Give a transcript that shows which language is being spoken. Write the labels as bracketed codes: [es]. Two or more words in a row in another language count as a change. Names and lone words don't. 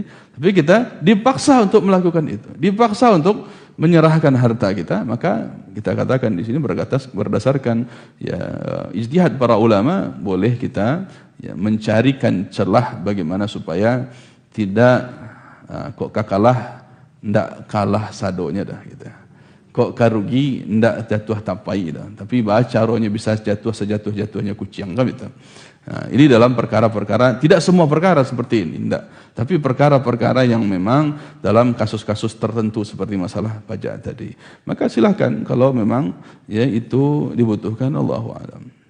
[id] Tapi kita dipaksa untuk melakukan itu, dipaksa untuk menyerahkan harta kita. Maka kita katakan di sini berdasarkan ijtihad para ulama, boleh kita mencarikan celah bagaimana supaya tidak [min] kok ndak kalah sadonya dah [id] gitu. [min] Kok karugi ndak jatuh tapai dah. [id] Tapi caranya bisa jatuh sejatuh-jatuhnya kucing kan gitu. Nah, ini dalam perkara-perkara, tidak semua perkara seperti ini, enggak. Tapi perkara-perkara yang memang dalam kasus-kasus tertentu seperti masalah pajak tadi. Maka silakan kalau memang itu dibutuhkan, [ar] Allahu a'lam.